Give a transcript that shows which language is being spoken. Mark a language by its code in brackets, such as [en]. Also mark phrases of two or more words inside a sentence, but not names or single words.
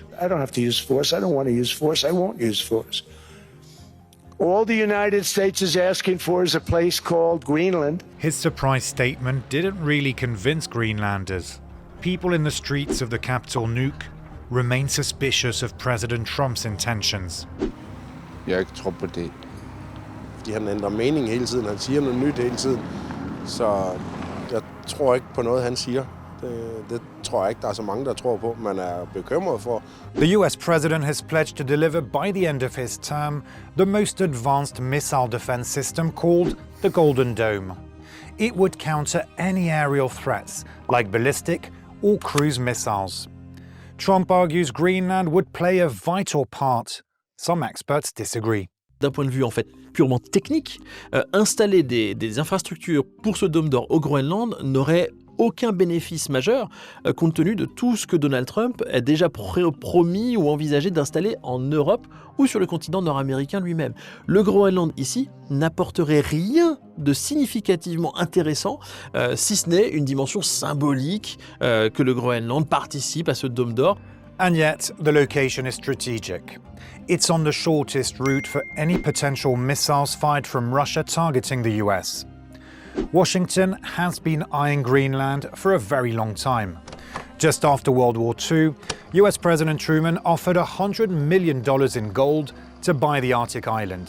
[en] I don't have to use force. I don't want to use force. I won't use force. All the United States is asking for is a place called Greenland. His surprise statement didn't really convince Greenlanders. People in the streets of the capital Nuuk remain suspicious of President Trump's intentions. [da] Jeg tror på det. Fordi han ændrer mening hele tiden. Han siger noget nyt hele tiden. Så jeg tror ikke på noget, han siger. Det tror jeg ikke, der så mange, der tror på, man bekymret for. [en] The US president has pledged to deliver by the end of his term the most advanced missile defense system called the Golden Dome. It would counter any aerial threats like ballistic or cruise missiles. Trump argues Greenland would play a vital part. Some experts disagree. [fr] D'un point de vue en fait purement technique, installer des infrastructures pour ce dôme d'or au Groenland n'aurait aucun bénéfice majeur compte tenu de tout ce que Donald Trump a déjà promis ou envisagé d'installer en Europe ou sur le continent nord-américain lui-même. Le Groenland ici n'apporterait rien de significativement intéressant si ce n'est une dimension symbolique que le Groenland participe à ce dôme d'or. [en] And yet, the location is strategic. It's on the shortest route for any potential missiles fired from Russia targeting the US. Washington has been eyeing Greenland for a very long time. Just after World War II, US President Truman offered $100 million in gold to buy the Arctic island.